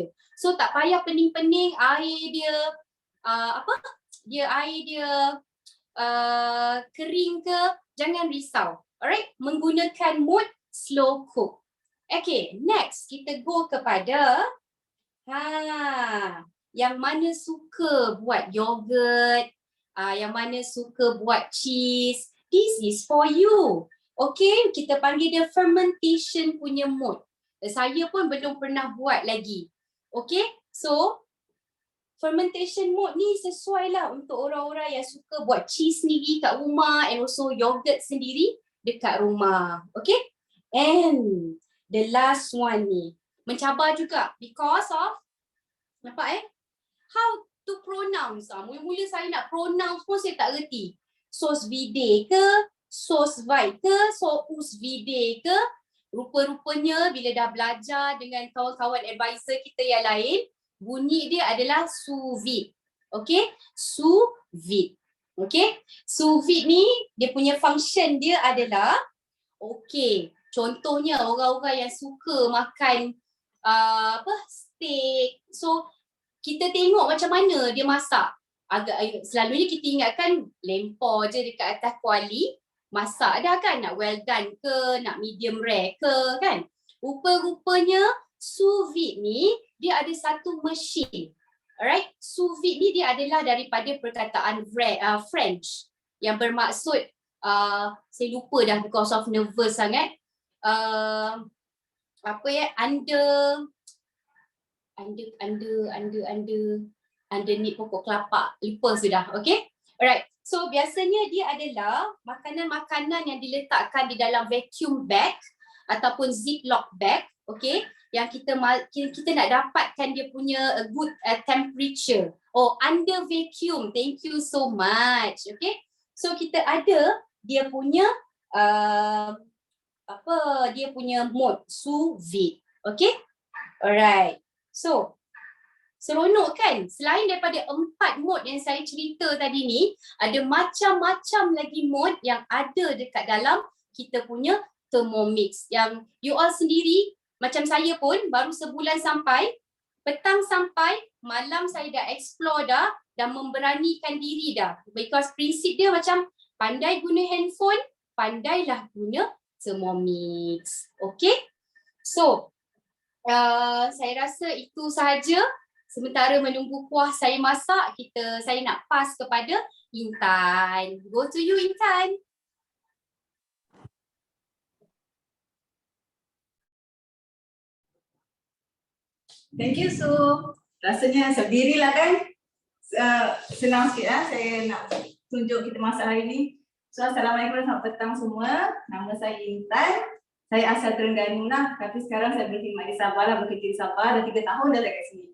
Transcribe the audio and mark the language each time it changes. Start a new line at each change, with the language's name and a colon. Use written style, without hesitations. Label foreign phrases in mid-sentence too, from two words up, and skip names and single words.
Malay: So, tak payah pening-pening air dia, air dia kering ke, jangan risau. Alright? Menggunakan mode
English: slow cook.
Malay: Okay, next kita go kepada yang mana suka buat yogurt, yang mana suka buat cheese.
English: This is for you.
Malay: Okay, kita panggil dia fermentation punya mode. Saya pun belum pernah buat lagi. Okay, so
English: fermentation mode
Malay: ni sesuai lah untuk orang-orang yang suka buat cheese sendiri kat rumah
English: and also
Malay: yogurt sendiri dekat rumah.
English: Okay. And the last one
Malay: ni mencabar juga
English: because of how to pronounce.
Malay: Mula-mula saya nak pronounce pun saya tak reti. Sos vide ke, sos vide ke, sos vide ke. Rupa-rupanya bila dah belajar dengan kawan-kawan advisor kita yang lain, bunyi dia adalah sous vide. Okay, sous vide. Okay, sous vide ni dia punya function dia adalah okay, Contohnya orang-orang yang suka makan steak. So kita tengok macam mana dia masak. Selalunya kita ingatkan lempar je dekat atas kuali, masak dah kan, nak
English: well done
Malay: ke, nak
English: medium rare
Malay: ke kan. Rupa-rupanya sous vide ni dia ada satu mesin. Alright, sous vide ni dia adalah daripada perkataan French yang bermaksud saya lupa dah
English: because of nervous
Malay: sangat. Underneath pokok kelapa. Lupa sudah. Okay. Alright. So biasanya dia adalah makanan-makanan yang diletakkan di dalam
English: vacuum bag
Malay: ataupun
English: ziplock bag.
Malay: Okay. Yang kita nak dapatkan dia punya
English: good temperature. Under vacuum. Thank you so much. Okay.
Malay: So kita ada dia punya dia punya mode sous vide. Okay. Alright. So seronok kan? Selain daripada 4 mode yang saya cerita tadi ni, ada macam-macam lagi mode yang ada dekat dalam kita punya Thermomix. Yang
English: you all
Malay: sendiri, macam saya pun baru sebulan sampai, petang sampai, malam saya dah explore dah dan memberanikan diri dah. Because prinsip dia macam pandai guna handphone, pandailah guna Thermomix. Okay? So, saya rasa itu sahaja. Sementara menunggu kuah saya masak, saya nak pass kepada Intan.
English: Go to you, Intan. Thank you, Su.
Malay: Rasanya sendirilah kan. Senang sikit saya nak tunjuk kita masak hari ni. So, Assalamualaikum, selamat petang semua. Nama saya Intan. Saya asal Terengganu lah, tapi sekarang saya berkhidmat di Sabah lah, bekerja di Sabah, dah 3 tahun dah dekat sini.